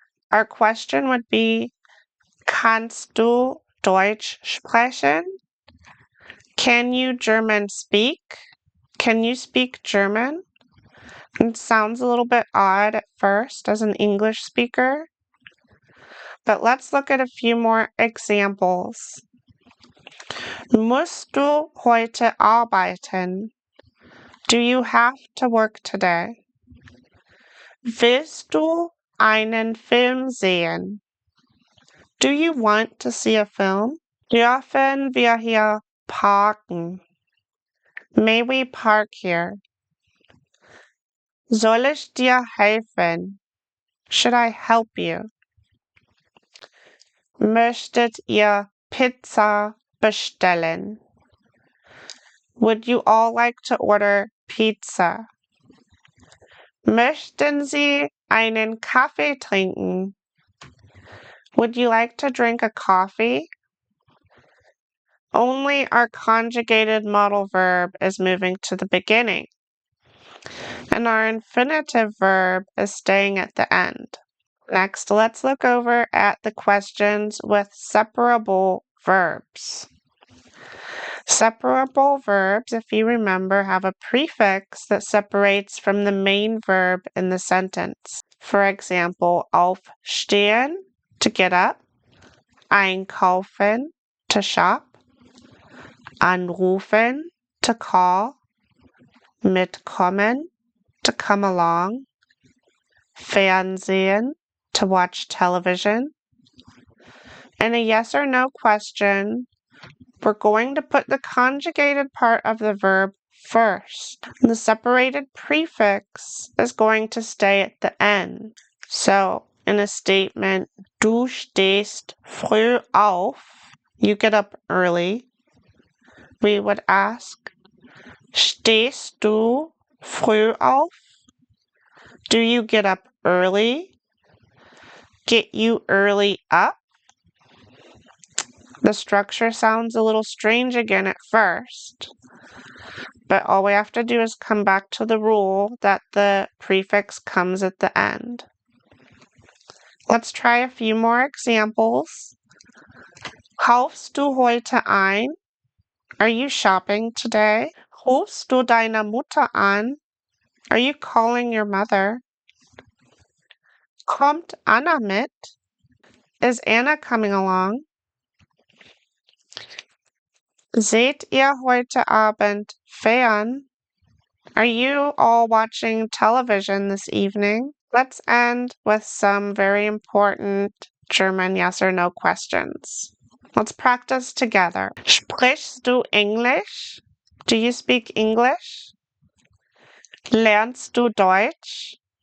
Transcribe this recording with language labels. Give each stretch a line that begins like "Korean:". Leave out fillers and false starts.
English: Our question would be,
German: kannst du Deutsch sprechen?
English: Can you German speak? Can you speak German? It sounds a little bit odd at first as an English speaker, but let's look at a few more examples.
German: Musst du heute arbeiten?
English: Do you have to work today?
German: Willst du einen Film sehen?
English: Do you want to see a film?
German: Dürfen wir hier parken?
English: May we park here?
German: Soll ich dir helfen?
English: Should I help you?
German: Möchtet ihr Pizza bestellen?
English: Would you all like to order pizza?
German: Möchten Sie einen Kaffee trinken?
English: Would you like to drink a coffee? Only our conjugated modal verb is moving to the beginning, and our infinitive verb is staying at the end. Next, let's look over at the questions with separable verbs. Separable verbs, if you remember, have a prefix that separates from the main verb in the sentence. For example, aufstehen, to get up, einkaufen, to shop, anrufen, to call, mitkommen, to come along, Fernsehen, to watch television. In a yes or no question, we're going to put the conjugated part of the verb first. The separated prefix is going to stay at the end. So, in a statement,
German: du stehst früh auf,
English: you get up early, we would ask,
German: stehst du früh auf?
English: Do you get up early? Get you early up? The structure sounds a little strange again at first, but all we have to do is come back to the rule that the prefix comes at the end. Let's try a few more examples.
German: Kaufst du heute ein?
English: Are you shopping today?
German: Rufst du deine Mutter an?
English: Are you calling your mother?
German: Kommt Anna mit?
English: Is Anna coming along?
German: Seht ihr heute Abend fern?
English: Are you all watching television this evening? Let's end with some very important German yes or no questions. Let's practice together.
German: Sprichst du Englisch?
English: Do you speak English?
German: Lernst du Deutsch?